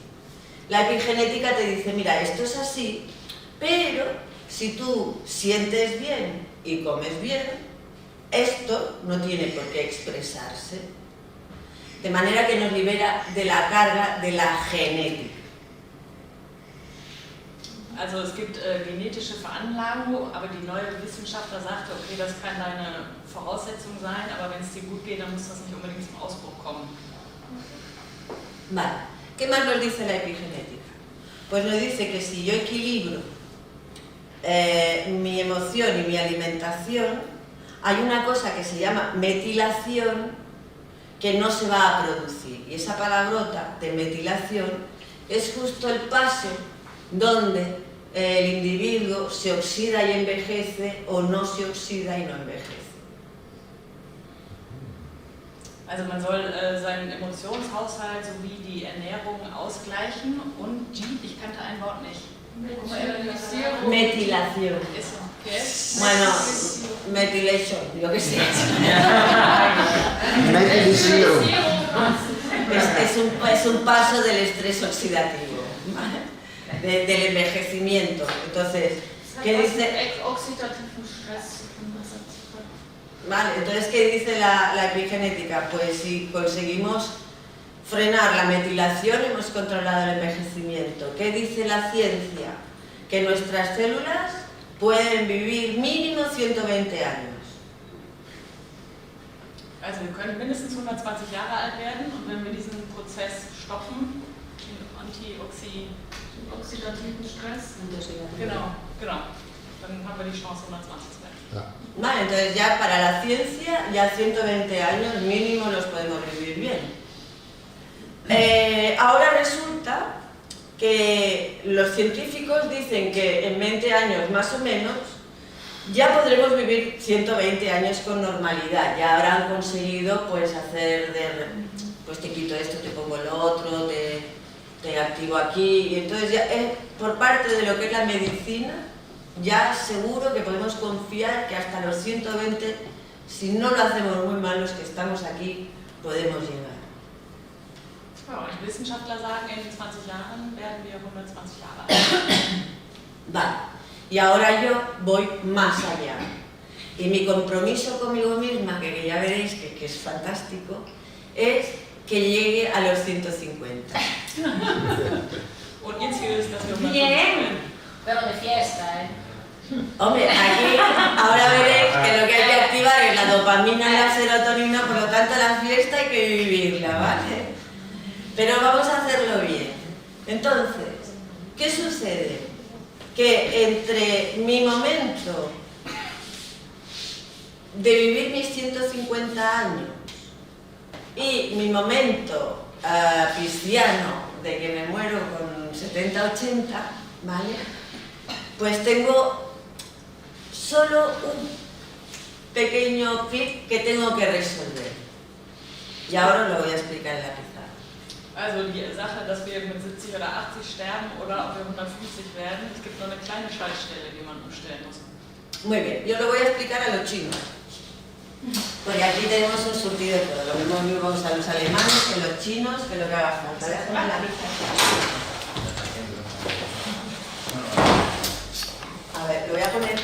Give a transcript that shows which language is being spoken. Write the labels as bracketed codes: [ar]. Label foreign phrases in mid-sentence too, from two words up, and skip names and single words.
[es] La epigenética te dice, mira, esto es así, pero si tú sientes bien y comes bien, esto no tiene por qué expresarse. De manera que nos libera de la carga de la genética. [de] Also es gibt genetische Veranlagung, aber die neue Wissenschaftler sagte, okay, das kann deine Voraussetzung sein, aber wenn es dir gut geht, dann muss das nicht unbedingt zum Ausbruch kommen. [es] Vale, ¿qué más nos dice la epigenética? Pues nos dice que si yo equilibro mi emoción y mi alimentación, hay una cosa que se llama metilación que no se va a producir. Y esa palabrota de metilación es justo el paso donde el individuo se oxida y envejece o no se oxida y no envejece. [de] Also man soll seinen Emotionshaushalt sowie die Ernährung ausgleichen und ich kannte ein Wort nicht. [es] Metilación. Eso, ¿qué es? Bueno, metilation, yo qué sé. [de] Metilisierung. [es] Es un paso del estrés oxidativo, ¿vale? Del envejecimiento. Entonces, ¿qué dice? Vale, entonces, ¿qué dice la epigenética? Pues si conseguimos frenar la metilación, hemos controlado el envejecimiento. ¿Qué dice la ciencia? Que nuestras células pueden vivir mínimo 120 años. [de] Also wir können mindestens 120 Jahre alt werden und wenn wir diesen Prozess stoppen, den oxidativen Stress, genau, dann haben wir die Chance 120 zu werden. Ja. [es] Vale, entonces ya para la ciencia, ya 120 años mínimo los podemos vivir bien. Ahora resulta que los científicos dicen que en 20 años más o menos ya podremos vivir 120 años con normalidad, ya habrán conseguido pues hacer pues te quito esto, te pongo lo otro, te activo aquí, y entonces ya por parte de lo que es la medicina, ya seguro que podemos confiar que hasta los 120, si no lo hacemos muy mal los que estamos aquí, podemos llegar. [de] Ja, und Wissenschaftler sagen, in 20 Jahren werden wir 120 Jahre alt. [es] Vale, y ahora yo voy más allá. Y mi compromiso conmigo misma, que ya veréis que es fantástico, es que llegue a los 150. [de] Und ihr Ziel ist, dass wir 150 [es] Bien, [de] werden. [es] pero de fiesta, ¿eh? Hombre, aquí ahora veréis que lo que hay que activar es la dopamina y la serotonina, por lo tanto la fiesta hay que vivirla, ¿vale? Pero vamos a hacerlo bien. Entonces, ¿qué sucede? Que entre mi momento de vivir mis 150 años y mi momento pisciano de que me muero con 70, 80, ¿vale? Pues tengo solo un pequeño clic que tengo que resolver. Y ahora os lo voy a explicar en la pizarra. [de] Also die Sache, dass wir mit 70 oder 80 sterben oder ob wir 150 werden, es gibt nur eine kleine Schaltstelle, die man umstellen muss. [es] Muy bien, yo lo voy a explicar a los chinos. Porque aquí tenemos un surtido de todo. Lo mismo vamos a los alemanes, que los chinos, que lo que haga falta. Voy a poner la a ver, lo voy a poner.